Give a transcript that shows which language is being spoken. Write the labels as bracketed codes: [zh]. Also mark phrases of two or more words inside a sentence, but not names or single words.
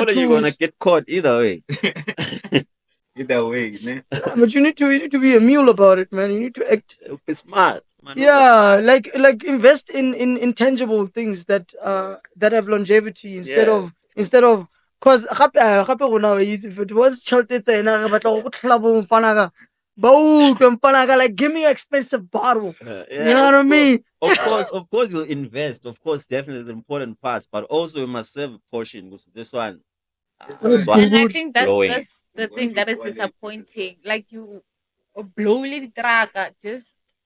[en] stolen, you're gonna to. get caught either way. Either way, ne? But you need to be a mule about it, man. You need to act. Be smart. Man, Yeah, like invest in intangible things that have longevity instead of cause [tn] gape rona [en] if it was [tn] tšhelete tsena re batla go tlhola bo mfana ka ba utlwe mfana ka [en] like give me your expensive bottle. You know what I mean? Of course, you'll invest. Of course, definitely the important parts, but also you must save a portion. Because this one, And I think blowing. that's the thing that is disappointing. Like you blow the track, just